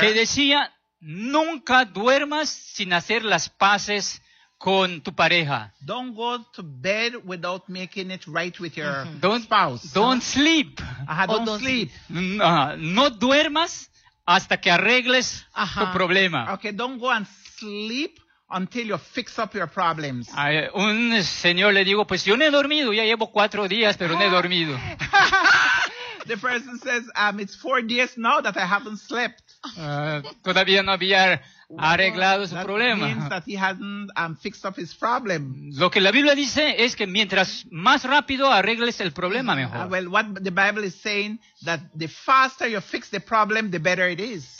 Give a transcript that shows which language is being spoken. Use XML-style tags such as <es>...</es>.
<es>Que decía, nunca duermas sin hacer las paces con tu pareja.</es> <en>Don't go to bed without making it right with your spouse. Don't sleep.</en> <es>No duermas hasta que arregles tu problema.</es> <en>Okay, don't go and sleep until you fix up your problems.</en> <es>Un señor le digo, pues yo no he dormido, ya llevo 4 días, pero no he dormido.</es> <en>The person says, it's 4 days now that I haven't slept.</en> <es>Todavía no había arreglado su problema.</es> <en>That means that he hasn't fixed up his problem.</en> <es>Lo que la Biblia dice es que mientras más rápido arregles el problema, mejor.</es> <en>Well, what the Bible is saying, that the faster you fix the problem, the better it is.</en>